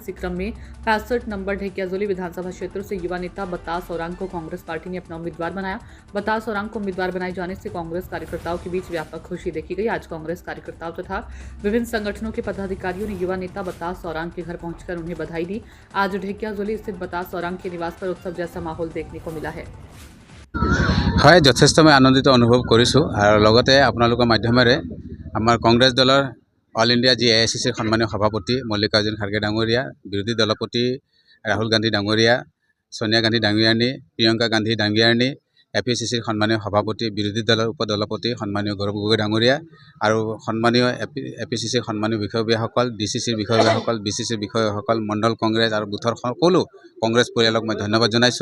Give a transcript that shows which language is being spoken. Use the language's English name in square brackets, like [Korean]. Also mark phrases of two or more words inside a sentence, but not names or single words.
[Hindi] इसी क्रम में 65 नंबर ढेकियाजुली विधानसभा क्षेत्र से युवा नेता बतास औरांग को कांग्रेस पार्टी ने अपना उम्मीदवार बनाया। बतास औरांग को उम्मीदवार बनाए जाने से कांग्रेस कार्यकर्ताओं के बीच व्यापक खुशी देखी गई। आज कांग्रेस कार्यकर्ताओं तथा विभिन्न संगठनों के पदाधिकारियों ने युवा नेता बतास औरांग के घर पहुंचकर उन्हें बधाई दी। आज ढेकियाजुली स्थित बतास औरांग के निवास पर उत्सव जैसा माहौल देखने को मिला है। [Assamese] হয় যথেষ্ট মই আনন্দিত অনুভৱ কৰিছোঁ আৰু লগতে আপোনালোকৰ মাধ্যমেৰে আমাৰ কংগ্ৰেছ দলৰ [English] All India [Assamese] AICCৰ সন্মানীয় সভাপতি মল্লিকাৰ্জুন খাৰ্গে ডাঙৰীয়া, বিৰোধী দলপতি ৰাহুল গান্ধী ডাঙৰীয়া, সোনিয়া গান্ধী ডাঙৰীয়ানী, প্ৰিয়ংকা গান্ধী ডাঙৰীয়ানী, APCCৰ সন্মানীয় সভাপতি, বিৰোধী দলৰ উপদলপতি সন্মানীয় গৌৰৱ গগৈ ডাঙৰীয়া আৰু সন্মানীয় APCCৰ সন্মানীয় বিষয়ববীয়াসকল, DCCৰ বিষয়ববীয়াসকল, BCCৰ বিষয়সকল, মণ্ডল কংগ্ৰেছ আৰু বুথৰ সকলো কংগ্ৰেছ পৰিয়ালক মই ধন্যবাদ জনাইছোঁ।